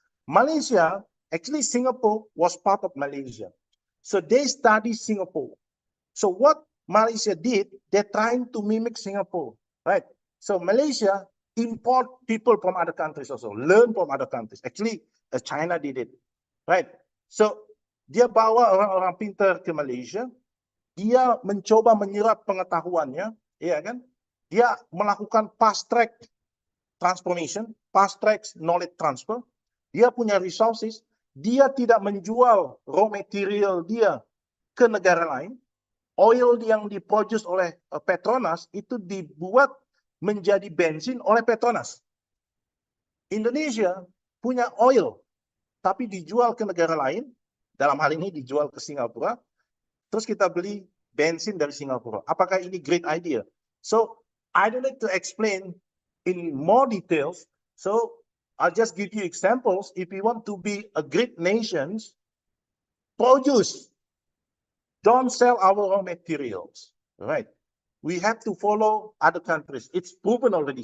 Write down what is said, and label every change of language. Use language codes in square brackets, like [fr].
[en] Malaysia, actually Singapore was part of Malaysia. So they study Singapore. So what Malaysia did, they're trying to mimic Singapore, right? So Malaysia import people from other countries also, learn from other countries. Actually, China did it, right? [id] So dia bawa orang-orang pintar ke Malaysia, dia mencoba menyerap pengetahuannya, ya kan? Dia melakukan [en] fast track transformation, fast track knowledge transfer. [id] Dia punya resources, dia tidak menjual raw material dia ke negara lain. Oil yang diproduce oleh Petronas itu dibuat menjadi bensin oleh Petronas. Indonesia punya oil, tapi dijual ke negara lain, dalam hal ini dijual ke Singapura, terus kita beli bensin dari Singapura. Apakah ini [en] great idea? So, I don't need to explain in more details. So, I'll just give you examples. If you want to be a great nation, produce. Don't sell our raw materials, right? We have to follow other countries. It's proven already.